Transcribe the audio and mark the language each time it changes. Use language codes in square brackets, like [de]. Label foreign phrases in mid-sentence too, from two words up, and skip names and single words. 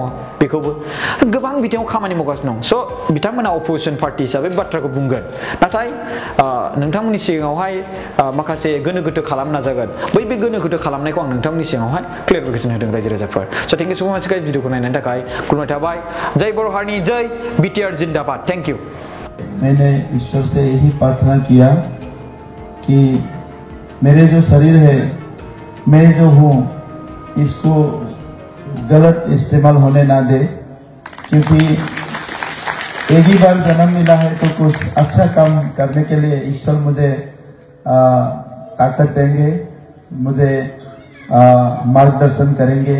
[brx] बेखौबो गोबां बिथिङाव खामानि मावगासिनो दं। स' बिथांमोना अपोजिसन पार्टि हिसाबै बाथ्राखौ बुंगोन, नाथाय नोंथांमोननि सिगाङावहाय माखासे गोनो गोथो खालामनो नाजागोन। बे गोनो गोथो खालामनायखौ आं नोंथांमोननि सिगाङावहाय क्लियारिफिकेसन होदों रायजो राजाफोर। स' [en] thank you so much guys, [brx] भिडिअखौ नायनायनि थाखाय खुलुमनाय थाबाय। जय बर' हारिनि जय, बिटिआर जिंदाबाद। [en] thank you. [hi] मैंने ईश्वर से यही प्रार्थना किया कि मेरे जो शरीर है, मैं जो हूँ, इसको गलत इस्तेमाल होने ना दे, क्योंकि एक ही बार जन्म मिला है तो कुछ अच्छा काम करने के लिए ईश्वर मुझे ताकत देंगे, मुझे मार्गदर्शन करेंगे।